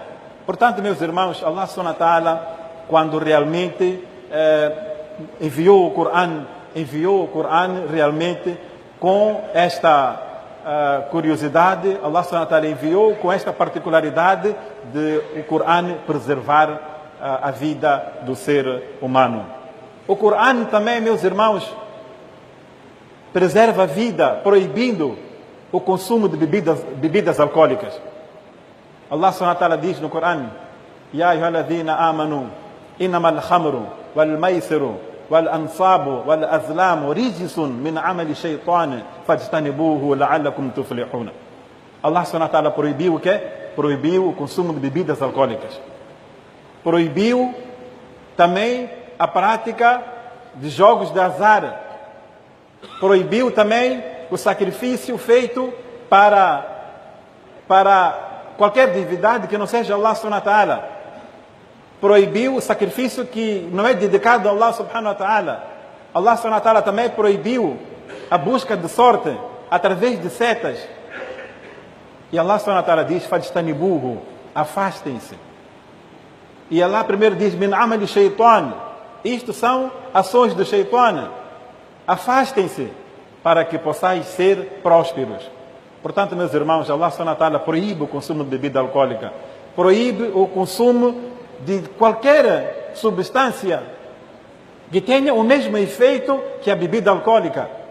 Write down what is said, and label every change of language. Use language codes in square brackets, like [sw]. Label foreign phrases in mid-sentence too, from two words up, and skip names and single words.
[pt] Portanto, meus irmãos, [ar] الله سبحانه وتعالى, [pt] quando realmente enviou o Coran realmente com esta curiosidade, [ar] الله سبحانه وتعالى [pt] enviou com esta particularidade de o Coran preservar a vida do ser humano. O Coran também, meus irmãos, preserva a vida, proibindo o consumo de bebidas alcoólicas. [ar] الله سبحانه وتعالى [pt] diz no Coran: [ar] يا أيها الذين آمنوا إنما الخمر والميسر والأنصاب والأزلام رجس من عمل الشيطان فاجتنبوه لعلكم تفلحون. الله سبحانه وتعالى [pt] proibiu o quê? Proibiu o consumo de bebidas alcoólicas. Proibiu também a prática de jogos de azar. Proibiu também o sacrifício feito para qualquer divindade que não seja [ar] الله سبحانه وتعالى. [pt] Proibiu o sacrifício que não é dedicado a [ar] الله سبحانه وتعالى. الله سبحانه وتعالى [pt] também proibiu a busca de sorte através de setas. E [ar] الله سبحانه وتعالى [pt] diz: fajtanibuhu, afastem-se. E Allah primeiro diz: [ar] من عمل الشيطان. [pt] Isto são ações do shaytan. Afastem-se para que possais ser prósperos. Portanto, meus irmãos, [ar] الله سبحانه وتعالى [pt] proíbe o consumo de bebida alcoólica, proíbe o consumo de qualquer substância que tenha o mesmo efeito que a bebida alcoólica.